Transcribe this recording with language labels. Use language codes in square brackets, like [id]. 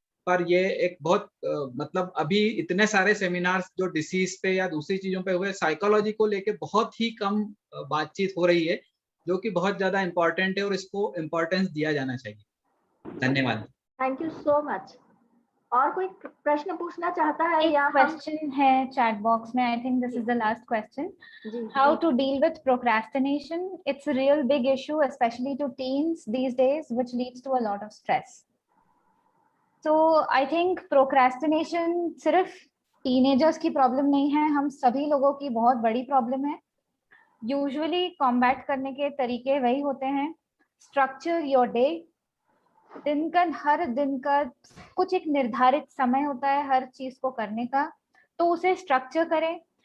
[hi] पर ये एक बहुत मतलब अभी इतने सारे सेमिनार्स जो डिसीज पे या दूसरी चीजों पे हुए, साइकोलॉजी को लेके बहुत ही कम बातचीत हो रही है, जो कि बहुत ज्यादा इम्पोर्टेंट है और इसको इम्पोर्टेंस दिया जाना चाहिए. धन्यवाद. [en] Thank you so much. [hi] और कोई प्रश्न पूछना चाहता है एक या हम क्वेश्चन है चैट बॉक्स में, [en] I think this is the last question. [hi] Ji [en] How [hi] ji [en] to deal with procrastination? It's a real big issue, especially to teens these days, which leads to a lot of stress. So I think [hi] procrastination सिर्फ teenagers की problem नहीं है, हम सभी लोगों की बहुत बड़ी प्रॉब्लम है. यूजुअली कॉम्बैट करने के तरीके वही होते हैं. [en] Structure your day. [hi] हर दिन का कुछ एक निर्धारित समय होता है हर चीज को करने का, तो उसे स्ट्रक्चर करें.